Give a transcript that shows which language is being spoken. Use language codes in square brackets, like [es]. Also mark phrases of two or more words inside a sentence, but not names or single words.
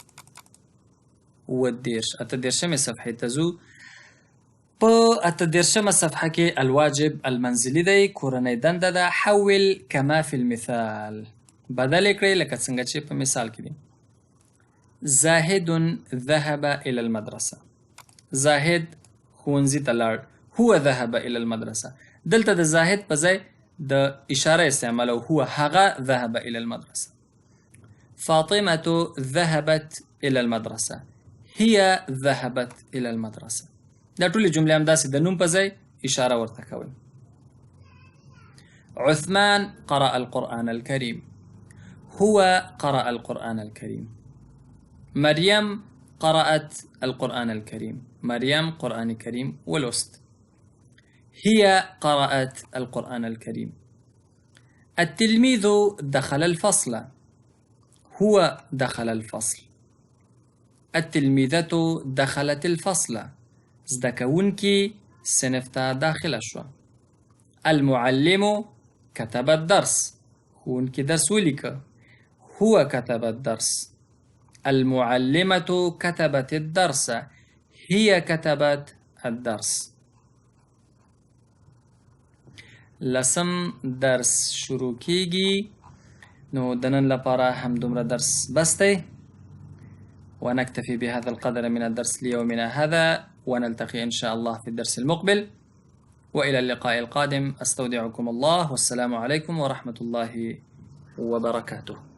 [ps] 30. 38 صفحې ته ځو. په 38 صفحه کې [ar] الواجب المنزلي [ps] دی، کورنۍ دنده ده. [ar] حول کما فی المثال. [ps] بدل یې کړئ لکه څنګه چې په مثال کې دي. [ar] زاهد ذهب الى المدرسه. [ps] زاهد ښوونځي ته لاړ. [ar] هو ذهب الى المدرسه. [ps] دلته د زاهد په ځای د اشاره استعمالو. [ar] هو هغه ذهب الى المدرسه. فاطمة ذهبت إلى المدرسة. هي ذهبت إلى المدرسة. [ps] دا ټولې جملې همداسې د نوم په ځای اشاره ورته کوئ. [ar] عثمان قرأ القرآن الكريم. هو قرأ القرآن الكريم. مريم قرأت القرآن الكريم. مريم [ps] قرآن كريم ولست. [ar] هي قرأت القرآن الكريم. التلميذ دخل الفصل. هو دخل الفصل. التلميذة دخلت الفصل. [ps] زده کوونکي صنف ته داخله شوه. [ar] المعلم كتب الدرس. [ps] ښوونکي درس ولیکه. [ar] هو كتب الدرس. المعلمة كتبت الدرس. هي كتبت الدرس. [ps] لسم درس شروع کیږي. نو د نن لپاره همدومره درس بس دی. [ar] ونكتفي بهذا القدر من الدرس ليومنا هذا، ونلتقي إن شاء الله في الدرس المقبل. وإلى اللقاء القادم، أستودعكم الله، والسلام عليكم ورحمة الله وبركاته.